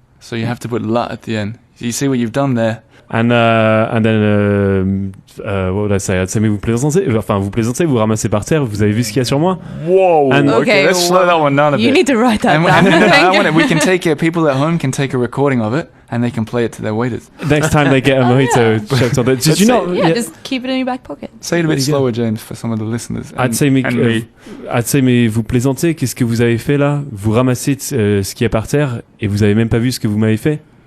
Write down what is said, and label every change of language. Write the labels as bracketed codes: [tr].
[en] So you have to put la at the end. You see what you've done there? And then, what would I say? I'd say, [fr] mais vous plaisantez, vous ramassez par terre, vous avez vu ce qu'il y a sur moi? [en] Whoa. And- Okay, let's slow that one down a bit. You need to write that And, down. I want it. We can take people at home can take a recording of it and they can play it to their waiters. Next time they get a mojito shoved on there. Did Let's you say- not? Yeah, just keep it in your back pocket. Say it a bit There you go. slower, James, for some of the listeners. I'd say, mais, and me. I'd say, [fr] mais vous plaisantez, qu'est-ce que vous avez fait là? Vous ramassez ce qui est par terre et vous avez même pas vu ce que vous m'avez fait?